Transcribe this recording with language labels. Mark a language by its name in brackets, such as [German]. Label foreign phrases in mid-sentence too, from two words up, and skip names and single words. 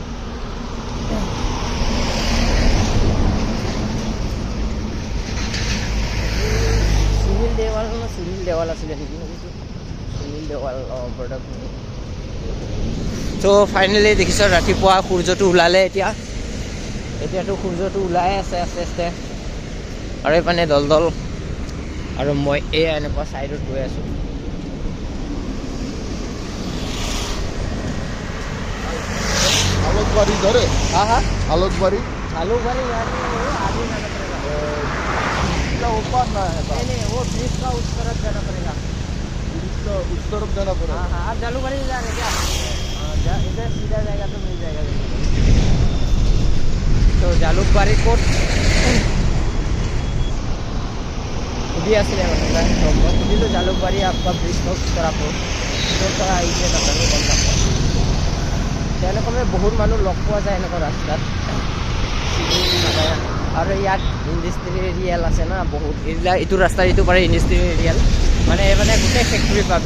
[Assamese] সুনীল দেৱাল আছিলে নেকি, সুনীল দেৱাল বৰ্ডাৰ। ত' ফাইনেলি দেখিছ ৰাতিপুৱা সূৰ্যটো ওলালে। এতিয়াতো সূৰ্যটো ওলাই আছে আস্তে আস্তে, আৰু এইপানে দল আৰু মই এয়া এনেকুৱা ছাইডত গৈ আছোঁ। [Hindi] आलोकबारी इधर है। हाँ हाँ आलोकबारी आलूबारी यानी वो आगे जाना पड़ेगा। इसका ऊपर ना है, नहीं वो ब्रिज का उस तरफ जाना पड़ेगा। इसका उस तरफ जाना पड़ेगा। हाँ हाँ आप जालूबारी जा रहे क्या? हाँ इधर सीधा जाएगा तो मिल जाएगा। [Assamese] तो জালুকবাৰী ক'ত সুধি আছিলে মানে মই সুধিলোঁ জালুকবাৰী আপোনাৰ ব্ৰিজ ক'ত পৰা ক'ৰ পৰা আহিছে নাজানো, গম নাপাওঁ। তেওঁলোকে বহুত মানুহ লগ পোৱা যায় এনেকুৱা ৰাস্তাত, আৰু ইয়াত [English] industrial area [Assamese] আছে না বহুত, এইবিলাক এইটো ৰাস্তাৰ এইটো পাৰে [English] industrial area, [Assamese] মানে মানে গোটেই ফেক্টৰী পাবি।